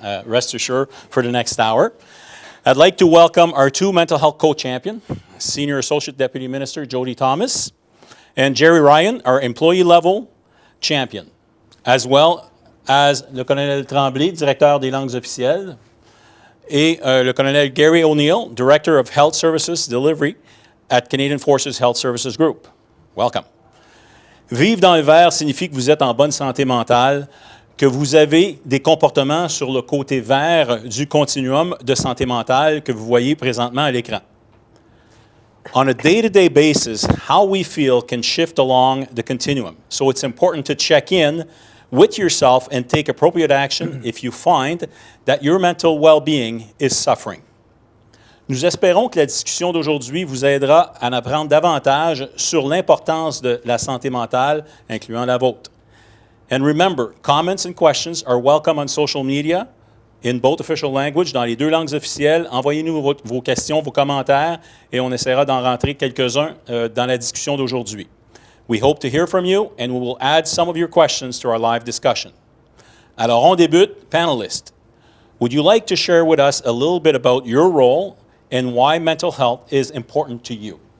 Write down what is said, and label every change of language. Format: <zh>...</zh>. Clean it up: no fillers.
<en>Rest assured, for the next hour. I'd like to welcome our two mental health co-champion, Senior Associate Deputy Minister Jody Thomas, and Jerry Ryan, our employee level champion, as well as</en> <fr>le colonel Tremblay, Directeur des langues officielles, et</fr> <en>le colonel Gary O'Neill, Director of Health Services Delivery at Canadian Forces Health Services Group. Welcome.</en> <fr>Vivre dans le vert signifie que vous êtes en bonne santé mentale, que vous avez des comportements sur le côté vert du continuum de santé mentale que vous voyez présentement à l'écran.</fr> <en>On a day-to-day basis, how we feel can shift along the continuum. So it's important to check in with yourself and take appropriate action if you find that your mental well-being is suffering.</en> <fr>Nous espérons que la discussion d'aujourd'hui vous aidera à en apprendre davantage sur l'importance de la santé mentale, incluant la vôtre.</fr> <en>And remember, comments and questions are welcome on social media in both official language,</en> <fr>dans les deux langues officielles. Envoyez-nous vos questions, vos commentaires, et on essaiera d'en rentrer quelques-uns dans la discussion d'aujourd'hui.</fr> <en>We hope to hear from you, and we will add some of your questions to our live discussion.</en> <fr>Alors, on débute.</fr> <en>Panelists, would you like to share with us a little bit about your role and why mental health is important to you?</en>